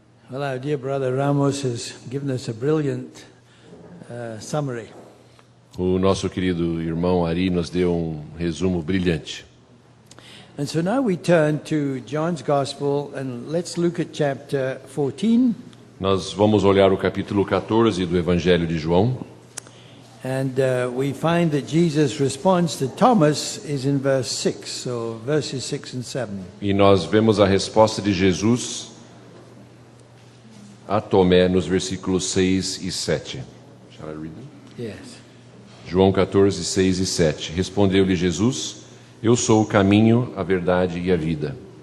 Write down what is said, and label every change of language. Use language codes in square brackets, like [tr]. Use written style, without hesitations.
[en] Well, our dear brother Ramos has given us a brilliant summary. [pt] O nosso querido irmão Ari nos deu resumo brilhante. [en] And so now we turn to John's Gospel and let's look at chapter 14. [pt] Nós vamos olhar o capítulo 14 do Evangelho de João. [en] And we find that Jesus' response to Thomas is in verse 6, so verses 6 and 7. [pt] E nós vemos a resposta de Jesus a Tomé nos versículos 6 e 7. [en] Shall I read them? Yes. [pt] João 14, 6 e 7. Respondeu-lhe Jesus: Eu sou o caminho, a verdade e a vida.